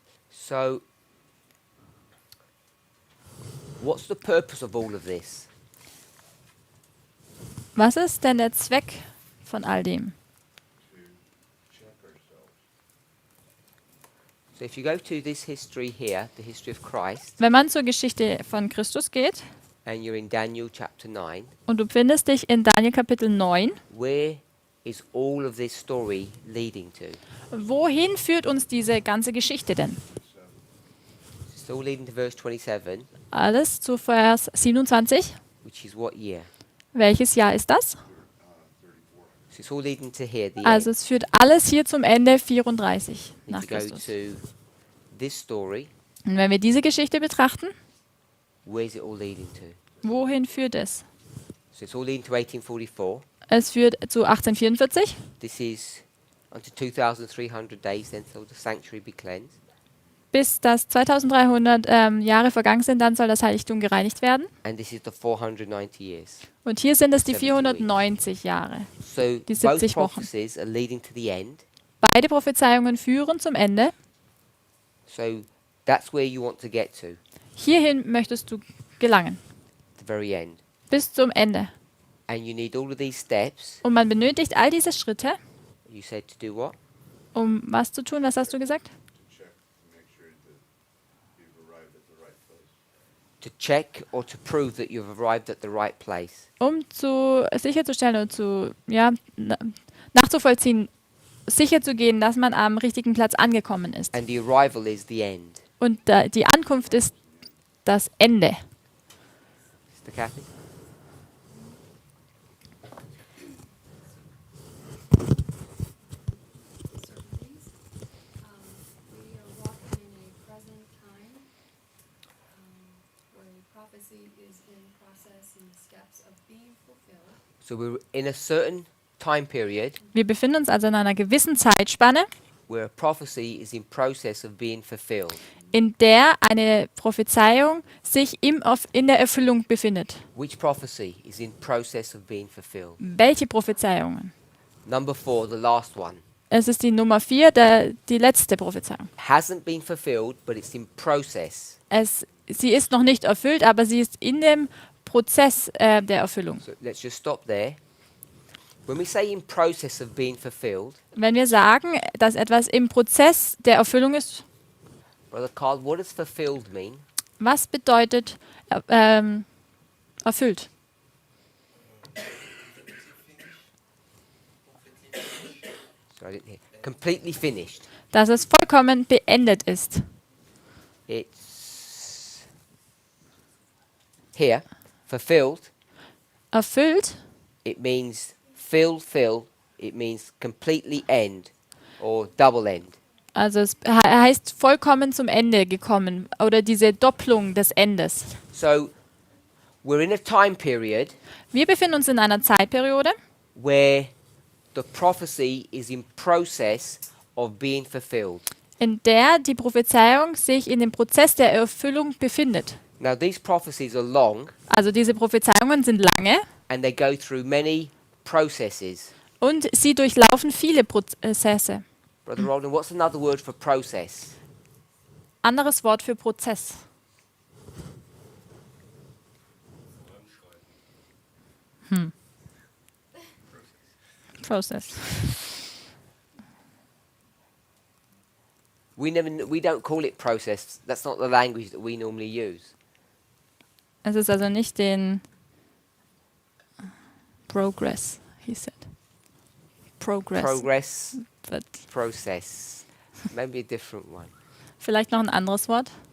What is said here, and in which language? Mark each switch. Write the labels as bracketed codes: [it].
[en] So what's the purpose of all of this? [de] Was ist denn der Zweck von all dem? [en] To check ourselves. So if you go to this history here, the history of Christ, [de] Wenn man zur Geschichte von Christus geht [en] and you're in Daniel chapter 9, [de] und du findest dich in Daniel Kapitel 9, [en] where is all of this story leading to? [de] wohin führt uns diese ganze Geschichte denn? [en] It's all leading to verse 27, [de] Alles zu Vers 27, [en] which is what year? [de] Welches Jahr ist das? [en] 34. So it's all leading to here, the [de] Also [en] end. [de] es führt alles hier zum Ende 34 [en] Need [de] nach [en] to go [de] Christus. [en] to this story. [de] Und wenn wir diese Geschichte betrachten, [en] Where's it all leading to? [de] wohin führt es? [en] So it's all leading to 1844. [de] Es führt zu 1844. [en] This is unto 2,300 days, then shall the sanctuary be cleansed. [de] Bis das 2300 Jahre vergangen sind, dann soll das Heiligtum gereinigt werden. [en] And this is the 490 years. [de] Und hier sind es die 70 490 Jahre. [en] So [de] Die [en] both [de] 70 Wochen. [en] prophecies are leading to the end. [de] Beide Prophezeiungen führen zum Ende. [en] So that's where you want to get to, [de] Hierhin möchtest du gelangen, [en] the very end. [de] bis zum Ende. [en] And you need all of these steps. [de] Und man benötigt all diese Schritte, [en] You said to do what? [de] um was zu tun? Was hast du gesagt? [en] To check to make sure that you've arrived at the right place. To check or to prove that you've arrived at the right place. [de] Um sicherzustellen und nachzuvollziehen, sicherzugehen, dass man am richtigen Platz angekommen ist. [en] And the arrival is the end. [de] Und die Ankunft ist das Ende. [en] Sister Kathy? certainties. We are walking in a present time where prophecy is in process and steps of being fulfilled. So we're in a certain time period [de] Wir befinden uns also in einer gewissen Zeitspanne, [en] where a prophecy is in process of being fulfilled. [de] in der eine Prophezeiung sich in der Erfüllung befindet. [en] Which prophecy is in process of being fulfilled? [de] Welche Prophezeiungen? [en] Number 4, the last one. [de] Es ist die Nummer 4, die letzte Prophezeiung. [en] Hasn't been fulfilled, but it's in process. [de] Sie ist noch nicht erfüllt, aber sie ist in dem Prozess der Erfüllung. [en] So let's just stop there. When we say in process of being fulfilled, [de] Wenn wir sagen, dass etwas im Prozess der Erfüllung ist, [en] Brother Carl, what does fulfilled mean? [de] was bedeutet erfüllt? [en] So I didn't hear. Completely finished. [de] Dass es vollkommen beendet ist. [en] It's here. Fulfilled. [de] Erfüllt, [en] It means fill. It means completely end or double end. [de] also es heißt vollkommen zum Ende gekommen oder diese Doppelung des Endes. [en] So we're in a time period [de] Wir befinden uns in einer Zeitperiode, [en] where the prophecy is in process of being fulfilled. [de] in der die Prophezeiung sich in dem Prozess der Erfüllung befindet. [en] Now these prophecies are long [de] Also diese Prophezeiungen sind lange [en] and they go through many processes. [de] und sie durchlaufen viele Prozesse. [en] Brother Roland, what's another word for process? [de] Anderes Wort für Prozess. [en] Process. We don't call it process. That's not the language that we normally use. [de] Es ist also nicht den Progress, [en] he said. Progress. But Process. Maybe a different one. [de] vielleicht noch ein anderes Wort.